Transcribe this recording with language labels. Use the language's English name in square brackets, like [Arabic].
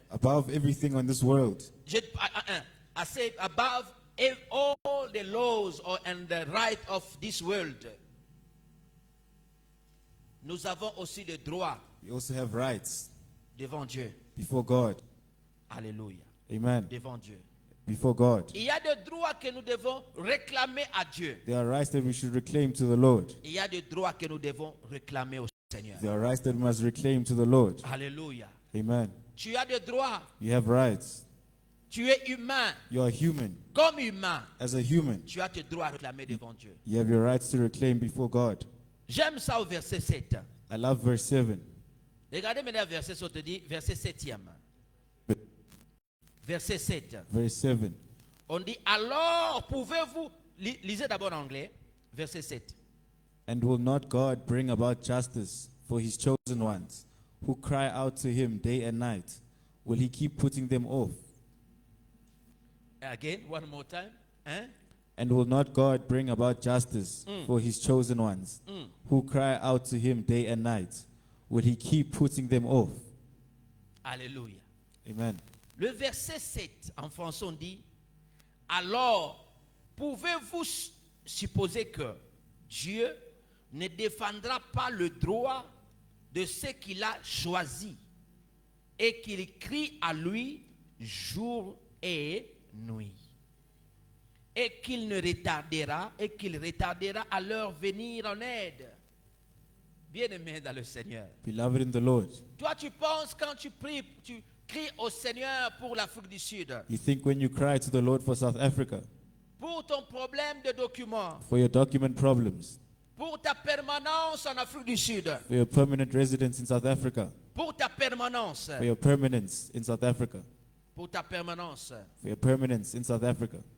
[English] Above everything on this world. I say above all the laws and the right of this world. [French] Nous avons aussi des droits [English] We also have rights [French] devant Dieu. [English] before God. [French] Alléluia. [English] Amen. [French] Devant Dieu. [English] Before God. [French] Il y a des droits que nous devons réclamer à Dieu. [English] There are rights that we should reclaim to the Lord. [French] Il y a des droits que nous devons réclamer au Seigneur. [English] There are rights that we must reclaim to the Lord. [French] Alléluia. [English] Amen. [French] Tu as des droits. [English] You have rights. [French] Tu es humain. [English] You are human. [French] Comme humain, [English] As a human, [French] tu as tes droits à réclamer devant Dieu. [English] you have your rights to reclaim before God. [French] J'aime ça au verset 7. [English] I love verse 7. [French] Regardez maintenant verset 7, dit verset 7e. Verset 7. [English] Verse 7. [French] On dit alors pouvez-vous lisez d'abord en anglais verset 7. [English] And will not God bring about justice for his chosen ones, who cry out to him day and night? Will he keep putting them off? Again, one more time. Hein? And will not God bring about justice for his chosen ones, who cry out to him day and night? Will he keep putting them off? Alléluia. Amen. [French] Le verset 7 en français on dit, alors pouvez-vous supposer que Dieu ne défendra pas le droit de ceux qu'il a choisis et qu'il crie à lui jour et nuit, et qu'il retardera à leur venir en aide. Bien-aimé dans le Seigneur. [English] Beloved in the Lord, [French] Toi, tu penses quand tu pries, tu cries au Seigneur pour l'Afrique du Sud, [English] you think when you cry to the Lord for South Africa, [French] pour ton problème de documents, [English] for your document problems, [French] pour ta permanence en Afrique du Sud, [English] for your permanent residence in South Africa, [French] pour ta permanence, [English] for your permanence in South Africa, [French] pour ta permanence, [English] for your permanence in South Africa,